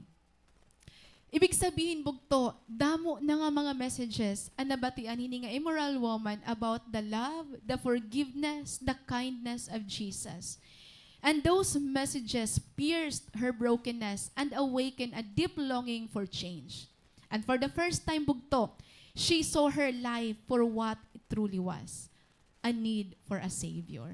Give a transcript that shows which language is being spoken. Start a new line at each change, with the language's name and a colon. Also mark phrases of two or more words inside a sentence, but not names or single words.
Filipino: Ibig sabihin,
Waray: bugto, damo na nga mga messages ang nabatian hini nga
English: immoral woman about the love, the forgiveness, the kindness of Jesus. And those messages pierced her brokenness and awakened a deep longing for change. And for the first time, bugto, she saw her life for what it truly was, a need for a Savior.